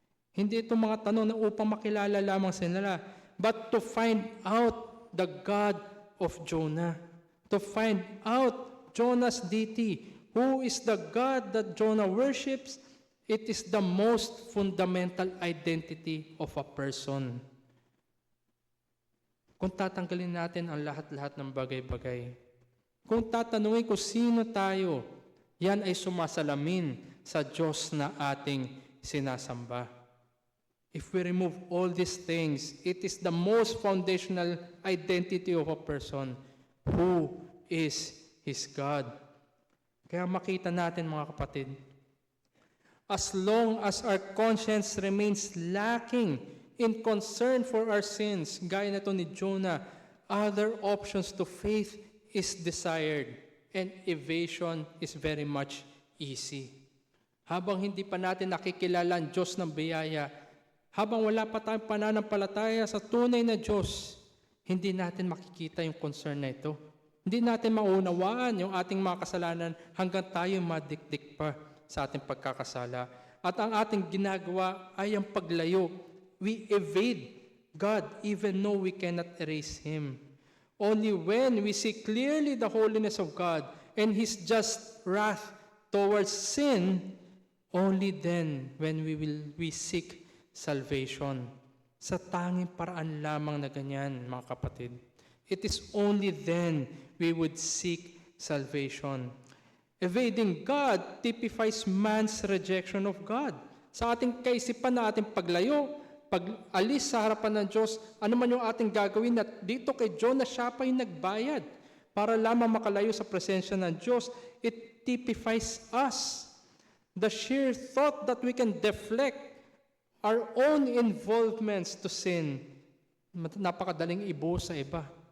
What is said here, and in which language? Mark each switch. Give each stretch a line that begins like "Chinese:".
Filipino: Hindi itong mga tanong na upang makilala lamang sila,
English: but to find out the God of Jonah. To find out Jonah's deity. Who is the God that Jonah worships? It is the most fundamental identity of a person.
Filipino: kung tatanggalin natin ang lahat-lahat ng bagay-bagay. Kung tatanungin kung sino tayo, yan ay sumasalamin sa Diyos na ating sinasamba.
English: If we remove all these things, it is the most foundational identity of a person. Who is his God?
Filipino: Kaya makita natin mga kapatid,
English: as long as our conscience remains lacking in concern for our sins,
Filipino: gaya na ito ni Jonah,
English: other options to faith is desired and evasion is very much easy.
Filipino: Habang hindi pa natin nakikilala ang Diyos ng biyaya, habang wala pa tayong pananampalataya sa tunay na Diyos, hindi natin makikita yung concern na ito. Hindi natin maunawaan yung ating mga kasalanan hanggang tayo madikdik pa sa ating pagkakasala. At ang ating ginagawa ay ang paglayo.
English: We evade God even though we cannot erase Him. Only when we see clearly the holiness of God and His just wrath towards sin, only then when we seek salvation.
Filipino: Sa tanging paraan lamang na ganyan, mga kapatid.
English: It is only then we would seek salvation. Evading God typifies man's rejection of God.
Filipino: Sa ating kaisipan na ating paglayo, pag-alis sa harapan ng Diyos, ano man yung ating gagawin, at dito kay Jonah, siya pa yung nagbayad para lamang makalayo sa presensya ng Diyos.
English: It typifies us. The sheer thought that we can deflect our own involvements to sin,
Filipino: napakadaling ibuhos sa iba.